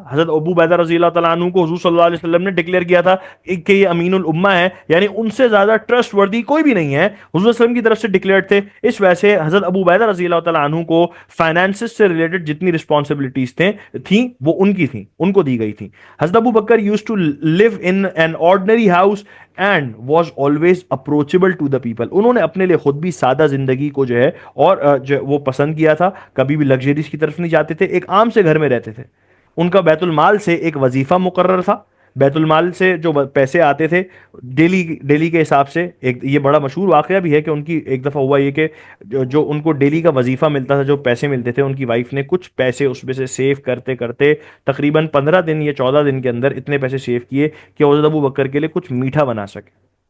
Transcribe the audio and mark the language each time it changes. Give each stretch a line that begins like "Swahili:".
Urdu: حضرت ابو عبیدہ رضی اللہ تعالیٰ عنہ کو حضور صلی اللہ علیہ وسلم نے ڈکلیئر کیا تھا کہ یہ امین الامہ ہے، یعنی ان سے زیادہ ٹرسٹ وردی کوئی بھی نہیں ہے. حضور صلی اللہ علیہ وسلم کی طرف سے ڈکلیئرڈ تھے. اس وجہ سے حضرت ابو عبیدہ رضی اللہ تعالیٰ عنہ کو فائنانسز سے ریلیٹڈ جتنی رسپانسبلٹیز تھیں وہ ان کی تھیں، ان کو دی گئی تھیں.
English: حضرت ابو بکر used to live in an ordinary house and was always approachable to the people.
Urdu: انہوں نے اپنے لیے خود بھی سادہ زندگی کو جو ہے اور جو وہ پسند کیا تھا. کبھی بھی لگژریز کی طرف نہیں جاتے تھے، ایک عام سے گھر میں رہتے تھے. ان کا بیت المال سے ایک وظیفہ مقرر تھا. بیت المال سے جو پیسے آتے تھے ڈیلی کے حساب سے، ایک یہ بڑا مشہور واقعہ بھی ہے کہ ان کی ایک دفعہ ہوا یہ کہ جو ان کو ڈیلی کا وظیفہ ملتا تھا، جو پیسے ملتے تھے، ان کی وائف نے کچھ پیسے اس میں سے سیو کرتے کرتے تقریباً 15 دن یا 14 دن کے اندر اتنے پیسے سیو کیے کہ حضرت ابو بکر کے لیے کچھ میٹھا بنا سکے.